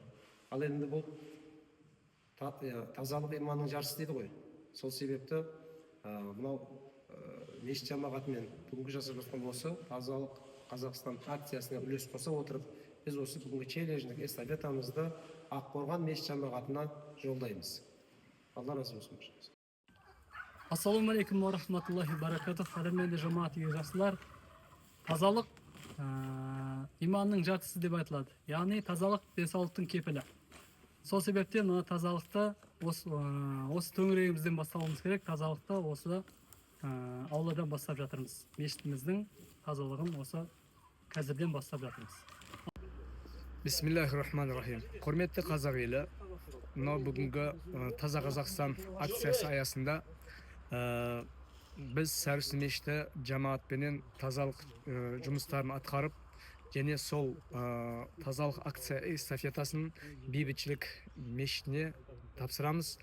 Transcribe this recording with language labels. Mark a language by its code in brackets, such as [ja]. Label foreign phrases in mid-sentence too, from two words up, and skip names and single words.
[kk] Ал енді бұл тазалық иманның жарысы дейді ғой. Сол себепті мынау мешіт жамағатымен бүгінгі жасап жатқан осы Тазалық Қазақстан акциясына үлес қоса отырып, біз осы бүгінгі челлендждік эстафетамызды Аққорған мешіт жамағатына жолдаймыз. Алла разы болсын. [ar] السلام عليكم ورحمة الله وبركاته. [kk] Қадірменді жамағат жақсылар. Тазалық иманның жартысы деп айтылады. Яғни тазалық денсаулықтың кепілі. Сол себептен мына тазалықты осы төңірегімізден бастауымыз керек. Тазалықты осы ауладан бастап жатырмыз. Мешітіміздің тазалығын осы қазірден бастап жатырмыз. [ar] بسم الله الرحمن الرحيم. [kk] Құрметті қазақ елі, мынау бүгінгі Таза Қазақстан акциясы аясында біз Сәріс мешіті жамағатпенен тазалық жұмыстарын атқарып, және сол тазалық акция эстафетасын бейбітшілік мешітіне тапсырамыз.